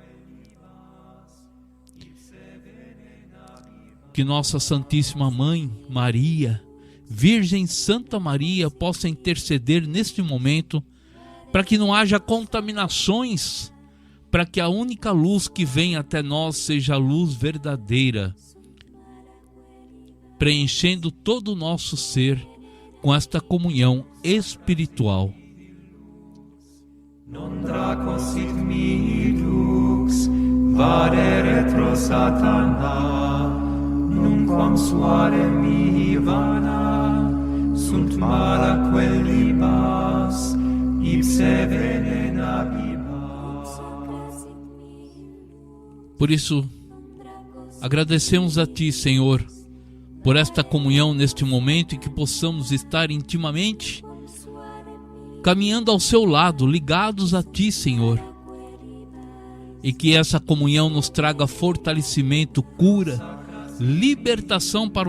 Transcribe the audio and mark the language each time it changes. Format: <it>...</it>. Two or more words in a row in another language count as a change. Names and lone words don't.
<pt>Que nossa Santíssima Mãe Maria, Virgem Santa Maria, possa interceder neste momento para que não haja contaminações, para que a única luz que vem até nós seja a luz verdadeira, preenchendo todo o nosso ser com esta comunhão espiritual.</pt> <la>Non draco sit mihi dux, vare retro satana, numquam suare mihi vana, sunt malaque libas, ipse venena bibas.</la> <pt>Por isso, agradecemos a Ti, Senhor, por esta comunhão neste momento, e que possamos estar intimamente caminhando ao Seu lado, ligados a Ti, Senhor, e que essa comunhão nos traga fortalecimento, cura, libertação para</pt>